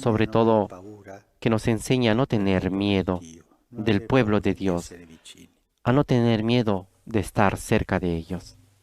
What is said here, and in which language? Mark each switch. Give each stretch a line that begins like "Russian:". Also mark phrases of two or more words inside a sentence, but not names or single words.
Spanish: sobre
Italian: non
Spanish: todo
Italian: aver paura
Spanish: que nos enseñe a no
Italian: del
Spanish: tener
Italian: popolo di
Spanish: miedo
Italian: Dio, non
Spanish: del
Italian: aver
Spanish: pueblo de
Italian: paura di
Spanish: Dios,
Italian: essere vicini.
Spanish: a no tener miedo de estar cerca de ellos.